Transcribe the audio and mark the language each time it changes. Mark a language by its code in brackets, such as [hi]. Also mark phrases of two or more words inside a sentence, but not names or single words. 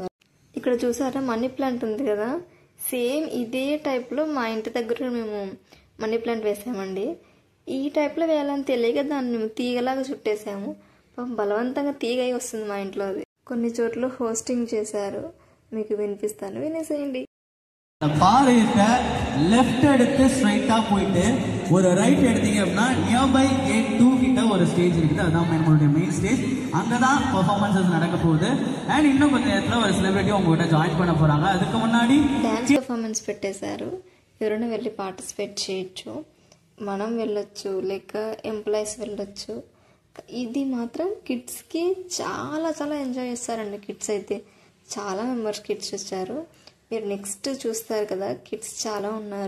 [te] ఇక్కడ చూసారా [en] money plant [te] ఉంది కదా, సేమ్ ఇదే టైప్లో మా ఇంటి దగ్గర మేము [en] money plant [te] వేసామండి. ఈ టైప్లో వేయాలని తెలియక దాన్ని మేము తీగలాగా చుట్టేసాము. బలవంతంగా తీగ వస్తుంది మా ఇంట్లో అది. కొన్ని చోట్ల హోస్టింగ్ చేశారు, మీకు వినిపిస్తాను, వినేసేయండి. [ta] பாரு இருக்க லெஃப்ட் எடுத்து ஸ்ட்ரைட்டா போயிட்டு ஒரு ரைட் எடுத்தீங்க அப்படின்னா [en] nearby gate [ta] 2 கிட்ட ஒரு ஸ்டேஜ் இருக்குது. அதுதான் நம்மளுடைய [en] main stage. [ta] அங்கதான் பெர்ஃபார்மன்ஸஸ் நடக்க போகுது. அண்ட் இன்னும் கொஞ்சம் நேரத்தில் ஒரு సెలబ్రిటీ உங்ககிட்ட జాయిన్ பண்ண போறாங்க. அதுக்கு முன்னாடி [te] డాన్స్ పెర్ఫార్మెన్స్ పెట్టేశారు. ఎవరైనా వెళ్ళి పార్టిసిపేట్ చేయొచ్చు, మనం వెళ్ళొచ్చు, లేక ఎంప్లాయీస్ వెళ్ళొచ్చు. ఇది మాత్రం కిడ్స్కి చాలా చాలా ఎంజాయ్ చేస్తారండి. కిడ్స్ అయితే చాలా [en] members kids [te] వచ్చారు. మీరు నెక్స్ట్ చూస్తారు కదా, కిడ్స్ చాలా ఉన్నారు.